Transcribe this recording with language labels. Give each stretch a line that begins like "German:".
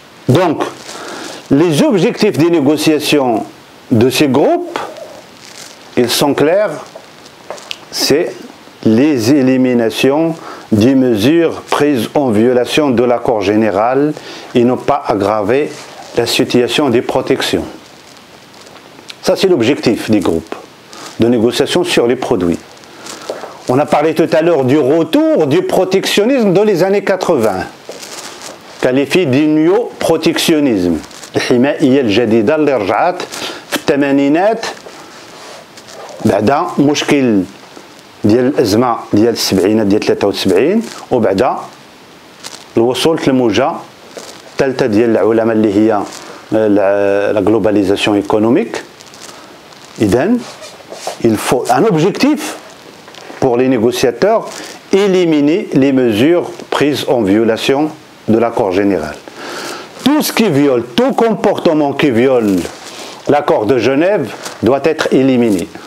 French: Donc, les objectifs des négociations de ces groupes, ils sont clairs, c'est les éliminations des mesures prises en violation de l'accord général et ne pas aggraver la situation des protections. Ça, c'est l'objectif des groupes de négociation sur les produits. On a parlé tout à l'heure du retour du protectionnisme dans les années 80, qualifié de néo-protectionnisme.
Arabic: الحمائية الجديدة اللي رجعت في الثمانينات بعد مشكل ديال الأزمة ديال السبعينات ديال 73 وبعد الوصول للموجة الثالثة ديال العولمة اللي هي
French: la globalisation économique. Idem, il faut un objectif pour les négociateurs, éliminer les mesures prises en violation de l'accord général. Tout ce qui viole, tout comportement qui viole l'accord de Genève doit être éliminé.